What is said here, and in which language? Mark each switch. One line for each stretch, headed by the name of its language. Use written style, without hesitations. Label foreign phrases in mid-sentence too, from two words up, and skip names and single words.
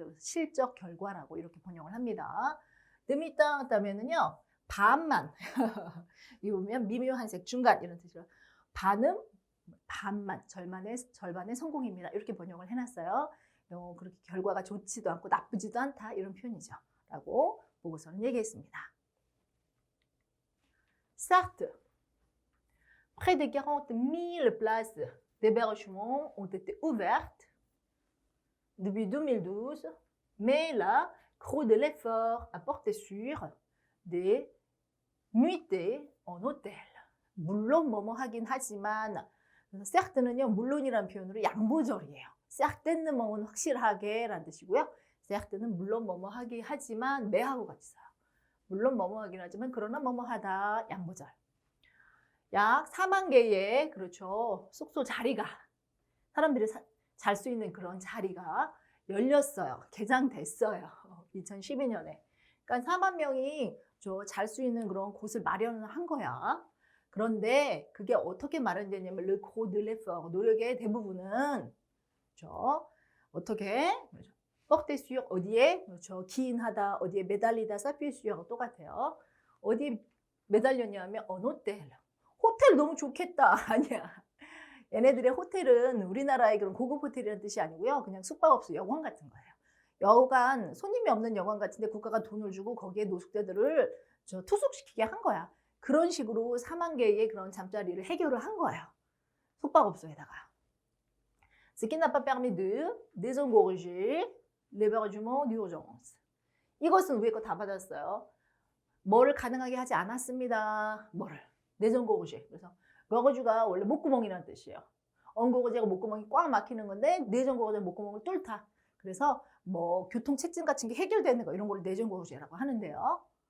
Korean: 그래서 실적 결과라고 이렇게 번역을 합니다. 뜸이땅 하면은요 반만 이 보면 미묘한 색 중간 이런 뜻이로 반음 반만 절반의 성공입니다. 이렇게 번역을 해놨어요. 그렇게 결과가 좋지도 않고 나쁘지도 않다 이런 표현이죠. 라고 보고서는 얘기했습니다.
French: Sarthe. Près de 40 000 places d'hébergement ont été ouvertes depuis 2012, mais la crue de l'effort a porté sur des nuitées en hôtel.
Korean: 물론 뭐뭐 하긴 하지만 certes는요 물론이라는 표현으로 양보절이에요. certainement 확실하게 라는 뜻이고요. certes는 물론 뭐뭐 하긴 하지만 매하고 같이 써요. 물론 뭐뭐 하긴 하지만 그러나 뭐뭐 하다 양보절. 약 4만 개의 그렇죠 숙소 자리가 사람들이 잘 수 있는 그런 자리가 열렸어요. 개장됐어요. 2012년에. 그러니까 4만 명이 잘 수 있는 그런 곳을 마련을 한 거야. 그런데 그게 어떻게 마련되냐면
French: le gros de l'effort
Korean: 노력의 대부분은 그렇죠? 어떻게
French: porter sur
Korean: 어디에 그렇죠. 기인하다, 어디에 매달리다,
French: s'appuyer sur
Korean: 똑같아요. 어디에 매달렸냐면
French: en hôtel.
Korean: 호텔 너무 좋겠다. 아니야. 얘네들의 호텔은 우리나라의 그런 고급 호텔이라는 뜻이 아니고요. 그냥 숙박업소 여관 같은 거예요. 여관, 손님이 없는 여관 같은데 국가가 돈을 주고 거기에 노숙자들을 투숙시키게 한 거야. 그런 식으로 4만 개의 그런 잠자리를 해결을 한 거예요. 숙박업소에다가.
French: Ce qui n'a pas permis de désengorger l'hébergement d'urgence.
Korean: 이것은 위에 거 다 받았어요. 뭐를 가능하게 하지 않았습니다. 뭐를? désengorger. 그래서 거거주가 원래 목구멍이라는 뜻이에요. 엉거거제가 목구멍이 꽉 막히는 건데 내전거거제 목구멍을 뚫다. 그래서 뭐 교통체증 같은 게 해결되는 거 이런 걸 내전거거제라고 하는데요.